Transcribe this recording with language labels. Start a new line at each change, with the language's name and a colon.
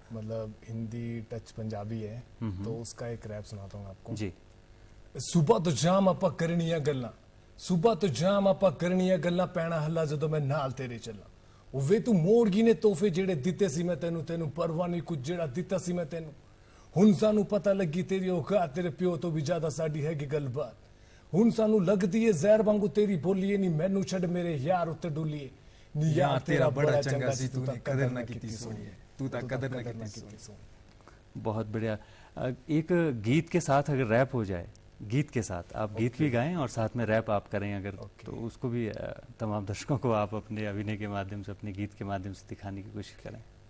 Hindi: मतलब हिंदी टच पंजाबी है, तो उसका एक रैप सुनाता हूँ आपको जी।
Punjabi: सुबह तो जाम आपां करनियां गल्लां, सुबह तो जाम आपां करनियां गल्लां, पैना हल्ला जदों मैं नाल तेरे चला। ਉਹ ਵੇ ਤੂੰ ਮੋੜ ਗਈ ਨੇ ਤੋਹਫੇ ਜਿਹੜੇ ਦਿੱਤੇ ਸੀ ਮੈਂ ਤੈਨੂੰ, ਤੈਨੂੰ ਪਰਵਾਹ ਨਹੀਂ ਕੁਝ ਜਿਹੜਾ ਦਿੱਤਾ ਸੀ ਮੈਂ ਤੈਨੂੰ। ਹੁਣ ਸਾਨੂੰ ਪਤਾ ਲੱਗੀ ਤੇਰੀ ਔਕਾਤ, ਤੇਰੇ ਪਿਓ ਤੋਂ ਵੀ ਜ਼ਿਆਦਾ ਸਾਡੀ ਹੈਗੀ ਗੱਲਬਾਤ। ਹੁਣ ਸਾਨੂੰ ਲੱਗਦੀ ਏ ਜ਼ਹਿਰ ਵਾਂਗੂ ਤੇਰੀ ਬੋਲੀਏ, ਨਹੀਂ ਮੈਨੂੰ ਛੱਡ ਮੇਰੇ ਯਾਰ ਉੱਤੇ ਡੁੱਲੀਏ। ਨੀ ਯਾਰ ਤੇਰਾ ਬੜਾ ਚੰਗਾ ਸੀ, ਤੂੰ ਤਾਂ ਕਦਰ ਨਾ ਕੀਤੀ ਸੋਹਣੀਏ, ਤੂੰ ਤਾਂ कदर ना ਕੀਤੀ ਸੋਹਣੀਏ।
Hindi: बहुत बढ़िया। एक गीत के साथ अगर रैप हो जाए, गीत के साथ आप गीत भी गाएं और साथ में रैप आप करें अगर, तो उसको भी तमाम दर्शकों को आप अपने अभिनय के माध्यम से, अपने गीत के माध्यम से दिखाने की कोशिश करें।